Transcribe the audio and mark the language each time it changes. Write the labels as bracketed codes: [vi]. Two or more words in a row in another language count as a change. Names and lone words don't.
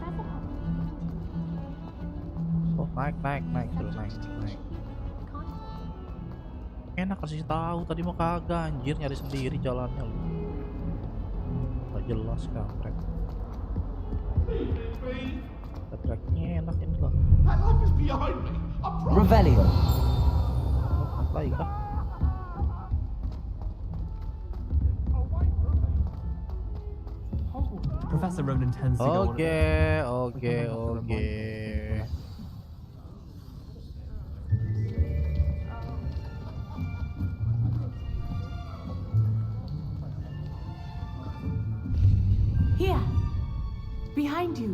[id] Oh, naik terus naik. Enak kasih tahu, tadi mah kagak anjir, nyari sendiri jalannya lu. Gak jelas kampret. Tracknya enak ini lah. Revelio. Lagi kah? [en] Professor Ronan tends to go Oke. Here, behind you.